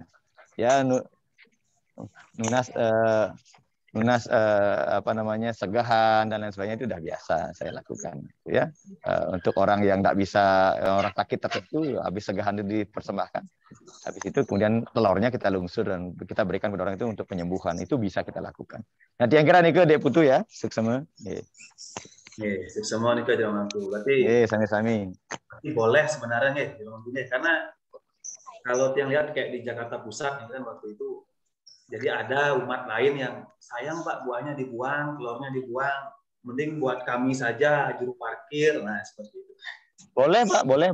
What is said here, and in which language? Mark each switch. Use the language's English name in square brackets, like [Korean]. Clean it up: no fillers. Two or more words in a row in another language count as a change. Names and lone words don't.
[Indonesian] Ya lunas segahan dan lain sebagainya itu udah biasa saya lakukan ya. Untuk orang yang nggak bisa, orang sakit tertentu habis segahan itu dipersembahkan, habis itu kemudian telurnya kita lungsur dan kita berikan kepada orang itu untuk penyembuhan, itu bisa kita lakukan. Nanti yang kira nih ke Dek Putu ya, suksema. Suksema nih ke Jamanku. Berarti [Balinese] sami-sami. [Indonesian] Berarti boleh sebenarnya nih Jamanku, karena kalau yang lihat kayak di Jakarta Pusat kan waktu itu, jadi ada umat lain yang sayang Pak, buahnya dibuang, telurnya dibuang, mending buat kami saja juru parkir, nah seperti itu. Boleh Pak, boleh.